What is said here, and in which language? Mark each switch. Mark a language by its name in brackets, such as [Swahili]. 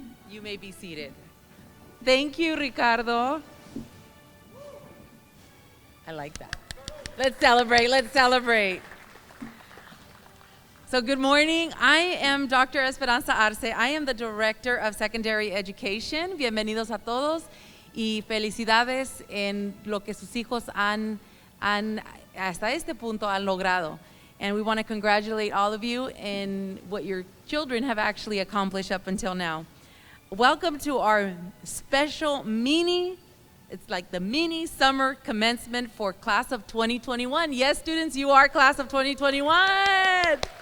[English] You may be seated. Thank you, Ricardo. I like that. Let's celebrate. So good morning. I am Dr. Esperanza Arce. I am the Director of Secondary Education. [Spanish] Bienvenidos a todos y felicidades en lo que sus hijos han hasta este punto han logrado. [English] And we want to congratulate all of you in what your children have actually accomplished up until now. Welcome to our special it's like the mini summer commencement for class of 2021. Yes, students, you are class of 2021.